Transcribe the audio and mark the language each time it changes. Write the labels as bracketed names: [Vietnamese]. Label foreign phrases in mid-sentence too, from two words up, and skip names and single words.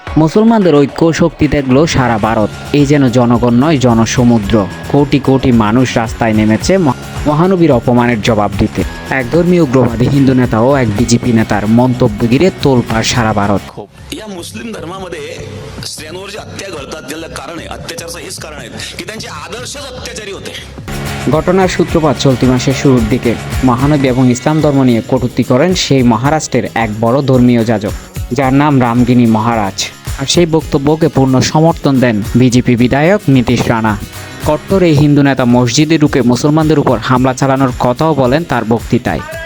[Bangla] মুসলমানদের ঐক্য শক্তি দেখলো সারা ভারত। এই যেন জনগণ নয়, জনসমুদ্র। কোটি কোটি মানুষ রাস্তায় নেমেছে মহানবীর অপমানের জবাব দিতে। এক ধর্মীয় উগ্রবাদী হিন্দু নেতা ও এক বিজেপি নেতার মন্তব্য ঘিরে তোলপাড় সারা ভারত। [Marathi] या मुस्लिम धर्मामध्ये स्त्रियांवर जे हत्या घडतात त्याला कारण आहे, अत्याचाराचं हेच कारण आहे की त्यांचे आदर्शच अत्याचारी होते। [Bangla] ঘটনার সূত্রপাত চলতি মাসের শুরুর দিকে। মহানবী এবং ইসলাম ধর্ম নিয়ে কটূক্তি করেন সেই মহারাষ্ট্রের এক বড় ধর্মীয় যাজক, যার নাম রামগিনী মহারাজ। আর সেই বক্তব্যকে পূর্ণ সমর্থন দেন বিজেপি বিধায়ক নীতিশ রানা। কট্টর এই হিন্দু নেতা মসজিদে ঢুকে মুসলমানদের উপর হামলা চালানোর কথাও বলেন তার বক্তৃতায়।